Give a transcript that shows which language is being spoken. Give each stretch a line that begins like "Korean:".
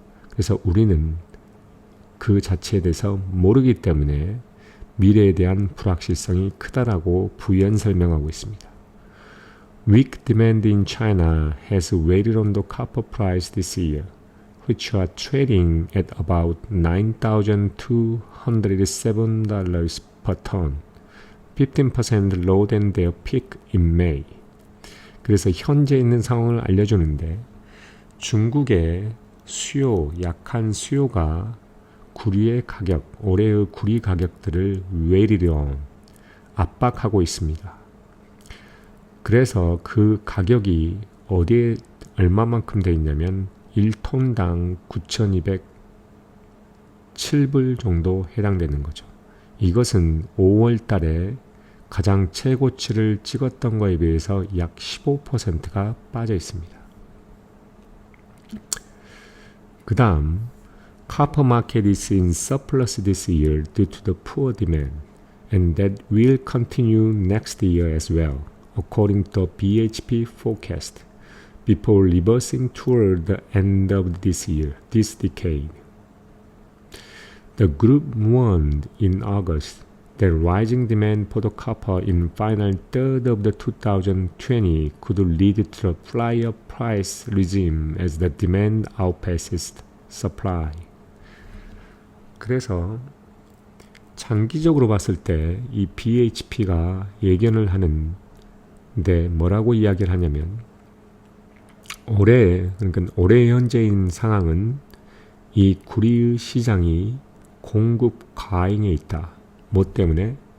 Korean: 그래서 우리는 그 자체에 대해서 모르기 때문에 미래에 대한 불확실성이 크다라고 부연 설명하고 있습니다.
English: Weak demand in China has weighed on the copper price this year, which are trading at about $9,207 per ton, 15% lower than their peak in May.
Korean: 그래서 현재 있는 상황을 알려주는데 중국의 약한 수요가 구리의 가격, 올해의 구리 가격들을 외리론 압박하고 있습니다. 그래서 그 가격이 어디에 얼마만큼 돼 있냐면 1톤당 9,207불 정도 해당되는 거죠. 이것은 5월 달에 가장 최고치를 찍었던 거에 비해서 약 15%가 빠져 있습니다. 그 다음
English: Copper market is in surplus this year due to the poor demand, and that will continue next year as well, according to BHP forecast, before reversing toward the end of this decade. The group warned in August that rising demand for the copper in final third of the 2020 could lead to a flyer price regime as the demand outpaces supply.
Korean: 그래서 장기적으로 봤을 때 이 BHP가 예견을 하는데 뭐라고 이야기를 하냐면 올해 현재인 상황은 이 구리 시장이 공급 과잉에 있다. 뭐 때문에?